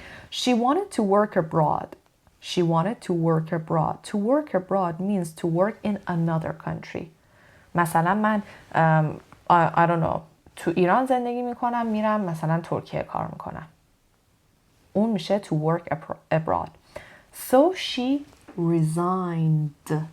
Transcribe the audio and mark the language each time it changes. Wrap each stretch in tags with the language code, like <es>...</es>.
<en>She wanted to work abroad. She wanted to work abroad. To work abroad means to work in another country.</en> <fa>مثلا من</fa> <en>I don't know</en> <fa>تو ایران زندگی میکنم میرم مثلا ترکیه کار میکنم. اون میشه</fa> <en>to work abroad. So she resigned.</en>